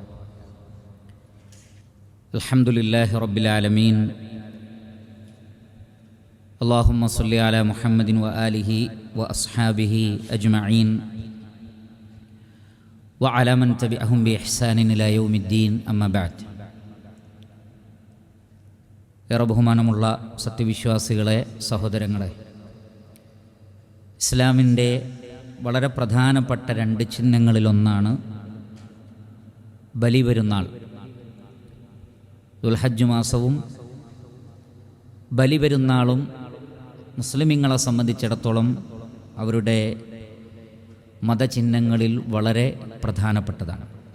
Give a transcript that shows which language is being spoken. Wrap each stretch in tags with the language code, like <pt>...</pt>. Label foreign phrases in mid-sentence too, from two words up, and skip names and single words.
<ar>الحمد لله رب العالمين. اللهم صل على محمد وآله وأصحابه أجمعين وعلى من تبعهم بإحسان إلى يوم الدين. أما بعد.</ar> <ml>ഏറെ ബഹുമാനമുള്ള സത്യവിശ്വാസികളെ, സഹോദരങ്ങളെ, ഇസ്ലാമിൻ്റെ വളരെ പ്രധാനപ്പെട്ട രണ്ട് ചിഹ്നങ്ങളിലൊന്നാണ് ബലിപെരുന്നാൾ. ദുൽഹജ്ജ് മാസവും ബലിപെരുന്നാളും മുസ്ലിമീങ്ങളെ സംബന്ധിച്ചിടത്തോളം അവരുടെ മതചിഹ്നങ്ങളിൽ വളരെ പ്രധാനപ്പെട്ടതാണ്.</ml>